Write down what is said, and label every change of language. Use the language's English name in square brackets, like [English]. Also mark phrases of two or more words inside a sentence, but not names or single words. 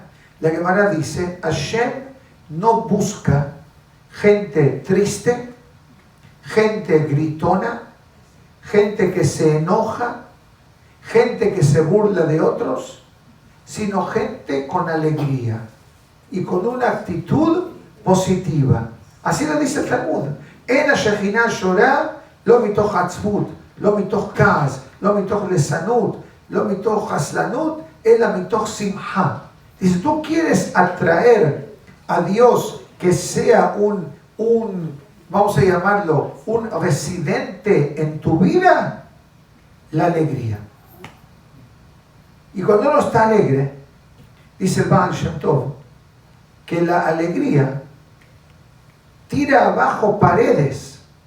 [Spanish] La Gemara dice, Hashem no busca gente triste, gente gritona, gente que se enoja, gente que se burla de otros, sino gente con alegría y con una actitud positiva. Así lo dice el Talmud. [Hebrew] En השכינה שורה לא מתוך עצבות, לא מתוך כעס, לא מתוך לסנות, לא מתוך חסלנות, אלא מתוך שמחה. [Spanish] Dice, tú quieres atraer a Dios que sea vamos a llamarlo, un residente en tu vida, la alegría. Y cuando uno está alegre, dice el Baal Shem Tov, que la alegría tira abajo paredes.